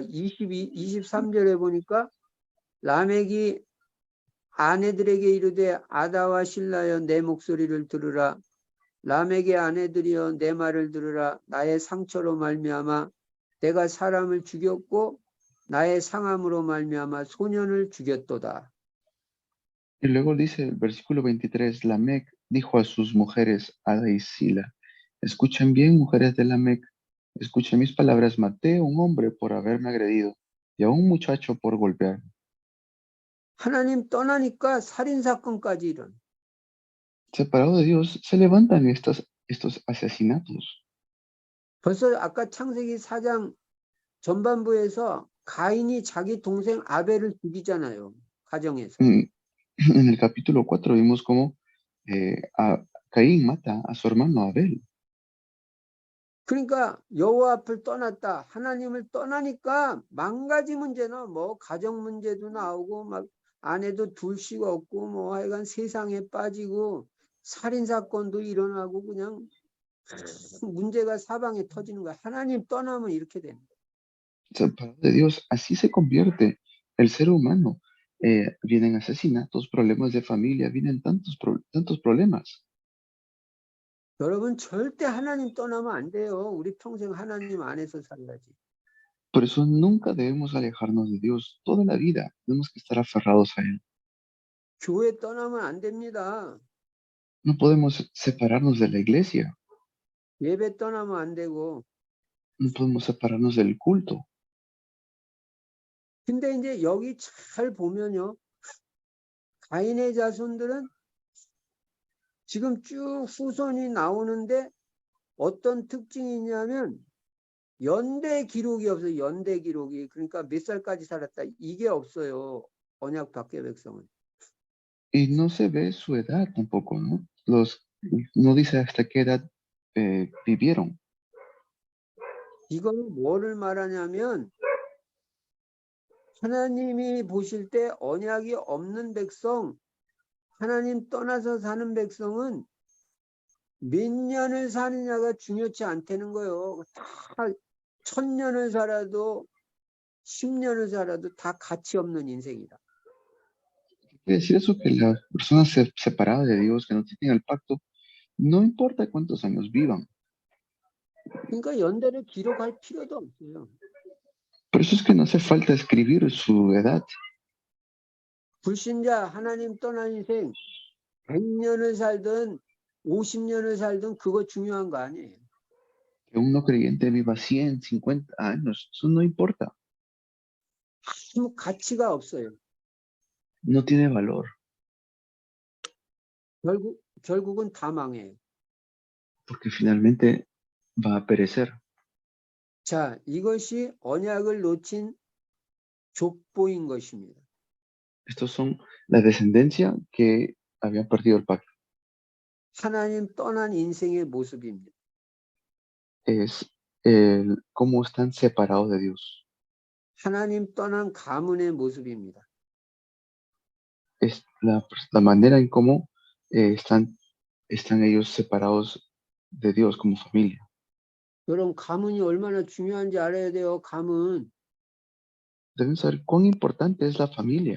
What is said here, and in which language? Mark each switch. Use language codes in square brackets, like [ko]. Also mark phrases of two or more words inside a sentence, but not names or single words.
[ko] 23절에 보니까 라멕이 아내들에게 이르되 아다와 실라여 내 목소리를 들으라. 라멕의 아내들이여 내 말을 들으라. 나의 상처로 말미암아 내가 사람을 죽였고 나의 상함으로 말미암아 소년을 죽였도다. [es] Y luego dice el versículo 23, Lamec dijo a sus mujeres, Ada y Sila, escuchen bien, mujeres de Lamec, escuchen mis palabras, maté a un hombre por haberme agredido y a un muchacho por golpearme. [ko] 하나님 떠나니까 살인사건까지 일어나. [es] Separado de Dios, se levantan estos asesinatos. [ko] 벌써 아까 창세기 4장 전반부에서 가인이 자기 동생 아벨을 죽이잖아요. 가정에서. [es] En el capítulo 4 vimos cómo Caín mata a su hermano Abel. [ko] 그러니까 여호와 앞을 떠났다. 하나님을 떠나니까 망가지 문제나 뭐 가정 문제도 나오고 막 아내도 둘씩 없고 뭐 하여간 세상에 빠지고 살인 사건도 일어나고 그냥 문제가 사방에 터지는 거야. 하나님 떠나면 이렇게 되는 거야. [es] Separado de Dios, así se convierte el ser humano. Vienen asesinatos, problemas de familia, vienen tantos problemas. [ko] 여러분 절대 하나님 떠나면 안 돼요. 우리 평생 하나님 안에서 살아야지. [es] Por eso nunca debemos alejarnos de Dios. Toda la vida tenemos que estar aferrados a Él. [ko] 교회 떠나면 안 됩니다. [es] No podemos separarnos de la iglesia. [ko] 예배 떠나면 안 되고. [es] No podemos separarnos del culto. [ko] 근데 이제 여기 잘 보면요. 가인의 자손들은 지금 쭉 후손이 나오는데 어떤 특징이 있냐면 연대 기록이 없어요. 연대 기록이. 그러니까 몇 살까지 살았다. 이게 없어요. 언약 밖의 백성은. [es] Y no se ve su edad tampoco, ¿no? No dice hasta qué edad vivieron. [ko] 이거는 뭐를 말하냐면 하나님이 보실 때 언약이 없는 백성, 하나님 떠나서 사는 백성은 몇 년을 사느냐가 중요치 않다는 거예요. 다 1000년을 살아도 10년을 살아도 다 가치 없는 인생이다. [es] Quiere decir eso que las personas separadas de Dios, que no tienen el pacto, no importa cuántos años vivan. [ko] 그러니까 연대를 기록할 필요도 없어요. [es] Por eso es que no hace falta escribir su edad. [ko] 불신자 하나님 떠난 인생 100년을 살든 50년을 살든 그거 중요한 거 아니에요. [es] Que un no creyente viva 100, 50 años, eso no importa. [ko] 아무 가치가 없어요. [es] No tiene valor. [ko] 결국은 다 망해요. [es] Porque finalmente va a perecer. [ko] 자, 이것이 언약을 놓친 족보인 것입니다. [es] Estos son la descendencia que habían perdido el pacto. [ko] 하나님 떠난 인생의 모습입니다. [es] Es cómo están separados de Dios. [ko] 하나님 떠난 가문의 모습입니다. [es] Es la manera en cómo están ellos separados de Dios como familia. [ko] 여러분 가문이 얼마나 중요한지 알아야 돼요. 가문. [es] Deben saber cuán importante es la familia.